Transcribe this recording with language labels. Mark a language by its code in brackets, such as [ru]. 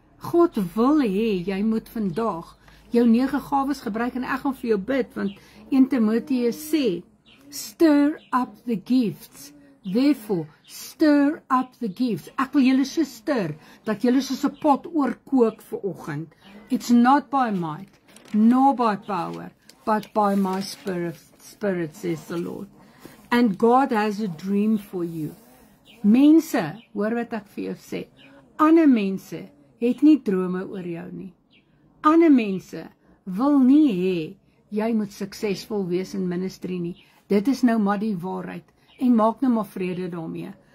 [af] God wil hê, jy moet vandag jou 9 gawes gebruik en ek gaan vir jou bid, want 1 Timoteus sê, [en] stir up the gifts. Therefore, stir up the gifts. [af] Ek wil julle so stir, dat julle soos 'n pot oorkook vanoggend. [en] It's not by might, nor by power, but by my spirit, says the Lord. And God has a dream for you. [af] Mense, hoor wat ek vir jou sê, ander mense het nie drome oor jou nie. Ander mense wil nie hê jy moet suksesvol wees in ministry nie. Dit is nou maar die waarheid. En maak nou maar vrede daarmee.